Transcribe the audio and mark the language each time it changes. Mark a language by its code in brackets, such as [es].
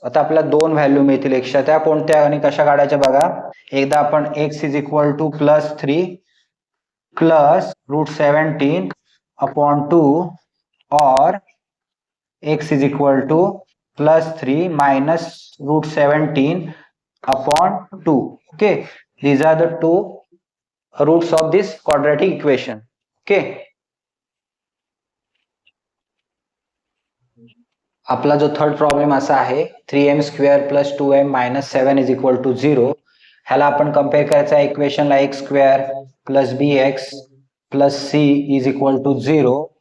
[mr] आता आपल्याला दोन व्हॅल्यू मिळतील x, त्या कोणत्या आणि कशा काढायच्या बघा. एकदा आपण [en] x is equal to +3 plus root 17 upon 2, और x is equal to +3 minus root 17 upon 2. Okay, these are the two roots of this quadratic equation. [mr] Okay, आपला जो थर्ड प्रॉब्लेम असा आहे, 3m² + 2m - 7 [en] is equal to [mr] 0. ह्याला आपण compare करायचा इक्वेशनला, x² + bx + c is equal to 0.